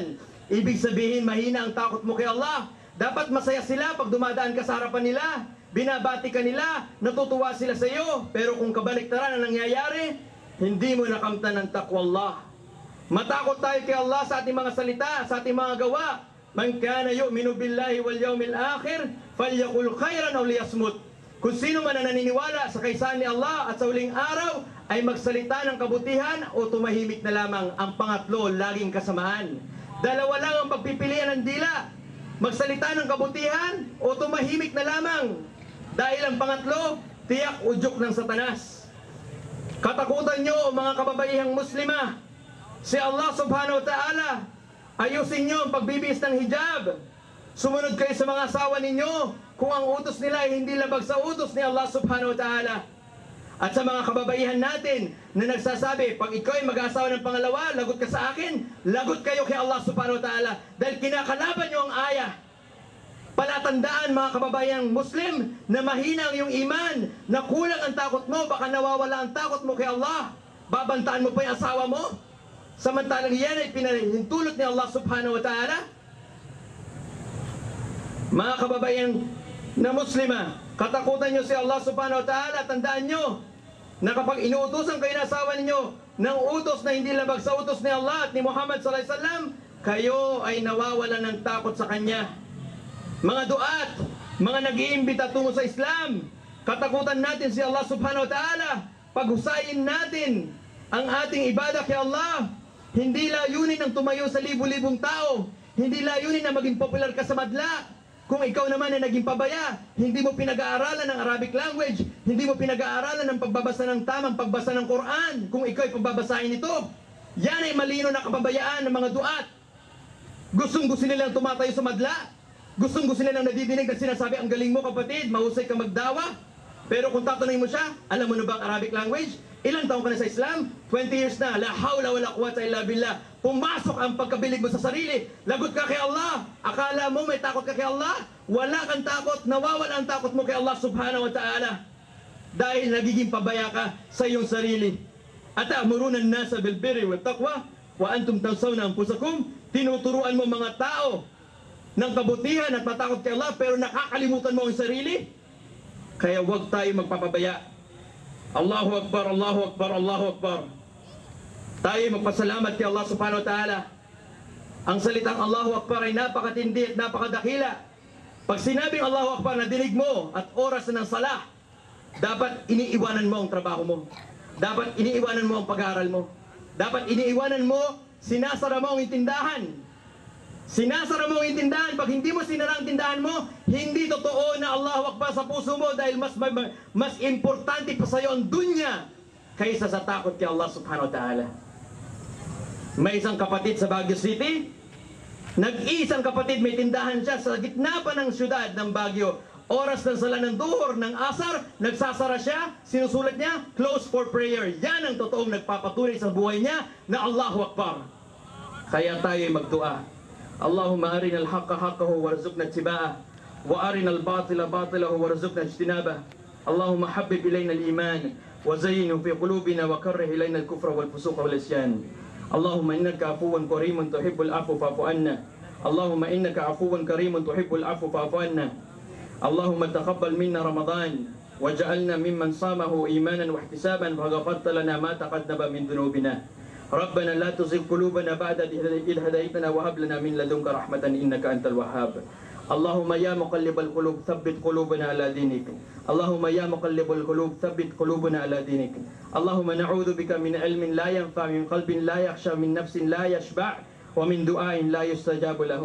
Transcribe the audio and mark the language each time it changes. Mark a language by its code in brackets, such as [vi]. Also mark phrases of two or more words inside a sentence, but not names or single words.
[tl] Ibig sabihin mahina ang takot mo kay Allah. Dapat masaya sila pag dumadaan ka sa harapan nila, binabati ka nila, natutuwa sila sa iyo. Pero kung kabaliktaran ang nangyayari, hindi mo nakamtan ng takwa Allah. Matakot tayo kay Allah sa ating mga salita, sa ating mga gawa. [ar] من كان يؤمن بالله واليوم الآخر فليقل خيرا أو ليصمت. [tl] Kung sino man na naniniwala sa kaysahan ni Allah at sa huling araw, ay magsalita ng kabutihan o tumahimik na lamang. Ang pangatlo, laging kasamaan. Dalawa lang ang pagpipilian ng dila. Magsalita ng kabutihan o tumahimik na lamang. Dahil ang pangatlo, tiyak udyok ng Satanas. Katakutan nyo, mga kababaihang Muslima, si Allah [ar] سبحانه وتعالى, [tl] ayusin nyo ang pagbibihis ng hijab. Sumunod kayo sa mga asawa ninyo kung ang utos nila ay hindi labag sa utos ni Allah [ar] سبحانه وتعالى. [tl] At sa mga kababaihan natin na nagsasabi, pag ikaw ay mag-aasawa ng pangalawa, lagot ka sa akin, lagot kayo kay Allah [ar] سبحانه وتعالى. [tl] Dahil kinakalaban nyo ang ayah. Palatandaan, mga kababayang Muslim, na mahina ang iyong iman, na kulang ang takot mo, baka nawawala ang takot mo kay Allah. Babantaan mo pa yung asawa mo? Samantalang yan ay pinahintulot ni Allah [ar] سبحانه وتعالى. [tl] Mga kababayang na Muslima, katakutan nyo si Allah [ar] سبحانه وتعالى. [tl] Tandaan nyo na kapag inuutosan kayo na asawa ninyo ng utos na hindi labag sa utos ni Allah at ni Muhammad [ar] صلى الله عليه وسلم, [tl] kayo ay nawawalan ng takot sa Kanya. Mga duat, mga nag-iimbita tungo sa Islam, katakutan natin si Allah [ar] سبحانه وتعالى. [tl] Paghusayin natin ang ating ibadah kay Allah. Hindi layunin ang tumayo sa libu-libong tao. Hindi layunin na maging popular ka sa madla. Kung ikaw naman ay naging pabaya, hindi mo pinag-aaralan ng [en] Arabic language, [tl] hindi mo pinag-aaralan ng pagbabasa ng tamang pagbasa ng Quran, kung ikaw ay pagbabasahin ito, yan ay malino na kapabayaan ng mga duat. Gustong-gusto nilang tumatayo sa madla. Gustong-gusto nilang nadidinig na sinasabi, ang galing mo kapatid, mahusay ka magdawa. Pero kung tatanungin mo siya, alam mo na ba ang [en] Arabic language? [tl] Ilang taon ka na sa Islam? 20 years na. [ar] لا حول ولا قوة إلا بالله. [tl] Pumasok ang pagkabilig mo sa sarili. Lagot ka kay Allah. Akala mo may takot ka kay Allah? Wala kang takot. Nawawala ang takot mo kay Allah [ar] سبحانه وتعالى. [tl] Dahil nagiging pabaya ka sa iyong sarili. [ar] أتأمرون الناس بالبر والتقوى وأنتم تنسون أنفسكم. [tl] Tinuturuan mo mga tao ng kabutihan at matakot kay Allah, pero nakakalimutan mo ang sarili. Kaya huwag tayo magpapabaya. [ar] الله أكبر، الله أكبر، الله أكبر. [tl] Tayo magpasalamat kay Allah [ar] سبحانه وتعالى. [tl] Ang salitang [ar] الله أكبر [tl] ay napakatindi at napakadakila. Pag sinabing [ar] الله أكبر [tl] na dinig mo at oras na ng salah, dapat iniiwanan mo ang trabaho mo. Dapat iniiwanan mo ang pag-aaral mo. Dapat iniiwanan mo, sinasara mo ang tindahan. Sinasara mo ang tindahan. Pag hindi mo sinara ang tindahan mo, hindi totoo na [ar] الله أكبر [tl] sa puso mo dahil mas importante pa sa iyo ang dunya kaysa sa takot kay Allah [ar] سبحانه وتعالى. [tl] May isang kapatid sa Baguio City, nag-iisang kapatid, may tindahan siya sa gitna pa ng syudad ng Baguio. Oras ng sala ng duhur, ng asar, nagsasara siya, sinusulat niya, [en] close for prayer. [tl] Yan ang totoong nagpapatunay sa buhay niya na [ar] الله أكبر. [tl] Kaya tayo'y magdua. [ar] اللهم أرنا الحق حقه وارزقنا اتباعه وأرنا الباطل باطله وارزقنا اجتنابه. اللهم حبب إلينا الإيمان وزينه في قلوبنا وكره إلينا الكفر والفسوق والعصيان. اللهم إنك عفو كريم تحب العفو فاعف عنا. اللهم إنك عفو كريم تحب العفو فاعف عنا. اللهم تقبل منا رمضان واجعلنا ممن صامه إيمانا واحتسابا فغفرت لنا ما تقدم من ذنوبنا. ربنا لا تزغ قلوبنا بعد إذ هديتنا وهب لنا من لدنك رحمة إنك أنت الوهاب. اللهم يا مقلب القلوب ثبت قلوبنا على دينك. اللهم يا مقلب القلوب ثبت قلوبنا على دينك. اللهم نعوذ بك من علم لا ينفع، من قلب لا يخشى، من نفس لا يشبع، ومن دعاء لا يستجاب له.